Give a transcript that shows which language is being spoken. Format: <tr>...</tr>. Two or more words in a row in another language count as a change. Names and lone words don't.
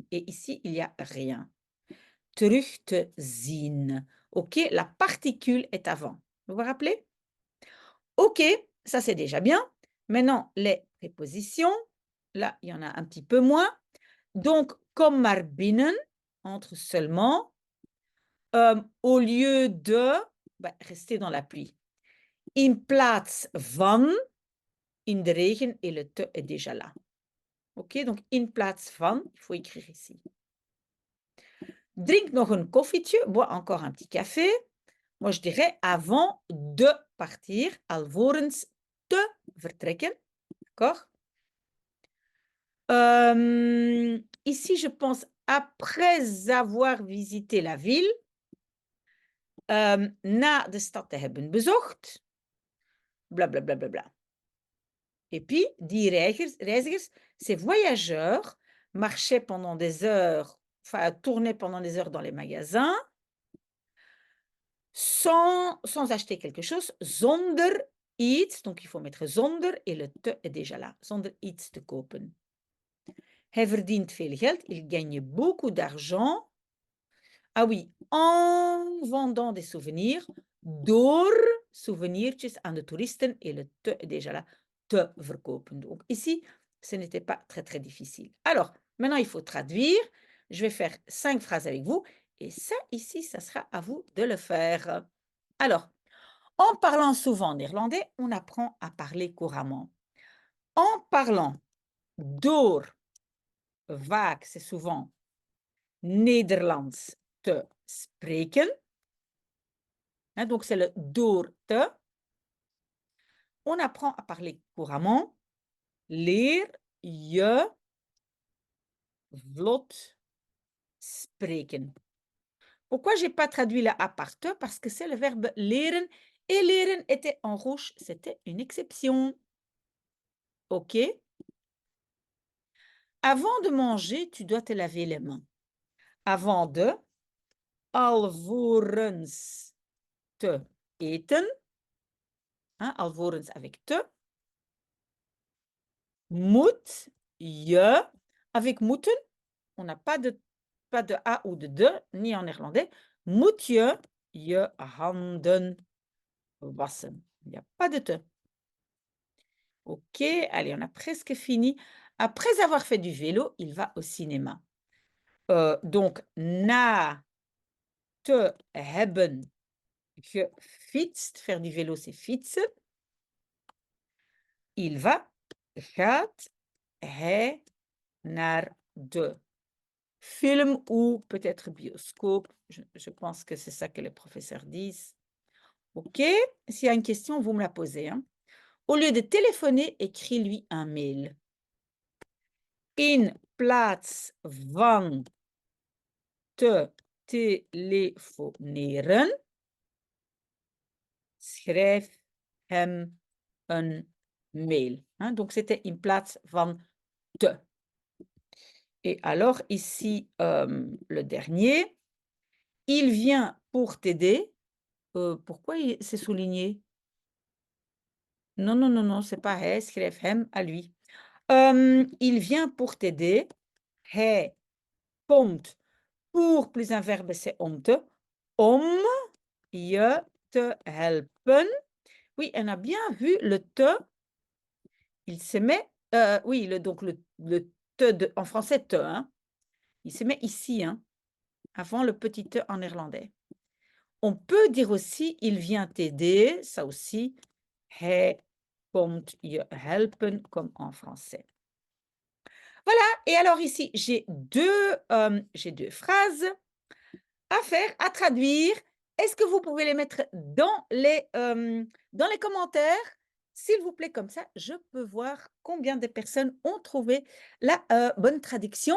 <fr>Et ici, il n'y a rien.</fr> <nl>Terug te zien.</nl> <fr>OK, la particule est avant. Vous vous rappelez? OK, ça c'est déjà bien. Maintenant, les prépositions. Là, il y en a un petit peu moins. Donc,</fr> <nl>kom maar binnen,</nl> <fr>entre seulement. Au lieu de, rester dans la pluie.</fr> <nl>In plaats van, in de regen,</nl> <fr>et le te est déjà là. OK, donc</fr> <nl>in plaats van,</nl> <fr>il faut écrire ici.</fr> <nl>Drink nog een koffietje,</nl> <fr>bois encore un petit café. Moi, je dirais avant de partir,</fr> <nl>alvorens te vertrekken.</nl> <fr>D'accord? Ici, je pense après avoir visité la ville,</fr> <nl>na de stad te hebben bezocht, blablabla. Bla, bla, bla.</nl> <fr>Et puis,</fr> <nl>die reizigers,</nl> <fr>ces voyageurs marchaient pendant des heures, enfin, tournaient pendant des heures dans les magasins, sans acheter quelque chose,</fr> <nl>zonder iets,</nl> <fr>donc il faut mettre zonder, et le te est déjà là,</fr> <nl>zonder iets te kopen. Hij verdient veel geld,</nl> <fr>il gagne beaucoup d'argent. Ah oui, en vendant des souvenirs,</fr> <nl>door souvenirtjes aan de toeristen,</nl> <fr>et le te est déjà là,</fr> <nl>te verkopen.</nl> <fr>Donc ici, ce n'était pas très, très difficile. Alors, maintenant, il faut traduire. Je vais faire 5 phrases avec vous. Et ça, ici, ça sera à vous de le faire. Alors, en parlant souvent néerlandais, on apprend à parler couramment. En parlant</fr> <nl>door, vaak,</nl> <fr>c'est souvent</fr> <nl>Nederlands te spreken.</nl> <fr>Hein, donc, c'est le</fr> <nl>door te.</nl> <fr>On apprend à parler couramment.</fr> <nl>Leer je vlot spreken.</nl> <fr>Pourquoi je n'ai pas traduit la A par te? Parce que c'est le verbe leren. Et leren était en rouge. C'était une exception. OK? Avant de manger, tu dois te laver les mains. Avant de,</fr> <nl>alvorens te eten.</nl> <fr>Hein, alvorens avec te.</fr> <nl>Moet je,</nl> <fr>avec moeten, on n'a pas de A ou de, ni en néerlandais.</fr> <nl>Moet je je handen wassen.</nl> <fr>Il n'y a pas de te. OK, allez, on a presque fini. Après avoir fait du vélo, il va au cinéma. Donc,</fr> <nl>na te hebben gefietst.</nl> <fr>Faire du vélo, c'est fietsen. Il va,</fr> <nl>gaat hij naar de film</nl> <fr>ou peut-être</fr> <nl>bioscope.</nl> <fr>Je pense que c'est ça que les professeurs disent. OK? S'il y a une question, vous me la posez, hein. Au lieu de téléphoner, écris-lui un mail.</fr> <nl>In plaats van te telefoneren. Schrijf hem een mail.</nl> <fr>Hein, donc c'était</fr> <nl>in plaats van te.</nl> <fr>Et alors ici, le dernier, il vient pour t'aider. Pourquoi c'est souligné? Non, non, non, non, c'est pas hij,</fr> <nl>schrijf hem</nl> <fr>à lui. Il vient pour t'aider.</fr> <nl>Hij komt.</nl> <fr>Pour plus un verbe, c'est</fr> <nl>om te. Om je te helpen.</nl> <fr>Oui, on a bien vu le te. Il se met, oui, donc le te en français te, hein. Il se met ici, hein, avant le petit te en néerlandais. On peut dire aussi, il vient t'aider, ça aussi.</fr> <nl>Hij komt je helpen,</nl> <fr>comme en français. Voilà, et alors ici, j'ai deux phrases à faire, à traduire. Est-ce que vous pouvez les mettre dans les commentaires? S'il vous plaît, comme ça, je peux voir combien de personnes ont trouvé la bonne traduction.</fr>